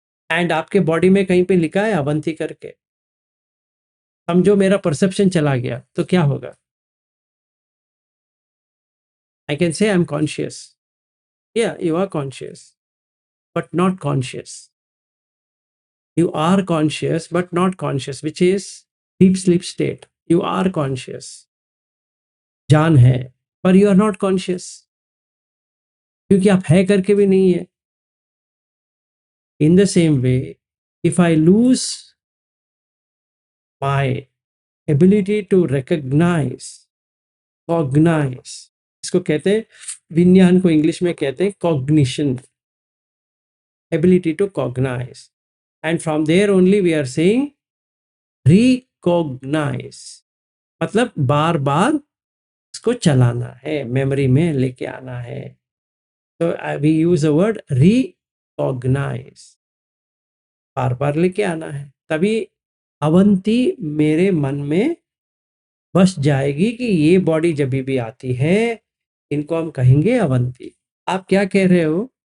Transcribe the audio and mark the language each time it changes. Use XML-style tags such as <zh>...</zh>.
<hi>And आपके body में कहीं पे लिखा है अवंती करके। समझो मेरा परसेप्शन चला गया तो क्या होगा?</hi> <en>I can say I am conscious, या you are conscious but not conscious. You are conscious but not conscious, which is deep sleep state. You are conscious.</en> <hi>जान है, पर</hi> <en>you are not conscious.</en> <hi>क्योंकि आप है करके भी नहीं है.</hi> <en>In the same way, if I lose my ability to recognize, cognize,</en> <hi>इसको कहते हैं, विज्ञान को इंग्लिश में कहते हैं</hi> <en>cognition, ability to cognize. And from there only we are saying recognize,</en> <hi>मतलब बार बार इसको चलाना है, मेमोरी में लेके आना है. तो</hi> <en>we use a word recognise,</en> <hi>बार बार लेके आना है, तभी अवंती मेरे मन में बस जाएगी कि ये बॉडी जब भी आती है इनको हम कहेंगे अवंती. आप क्या कह रहे हो?</hi>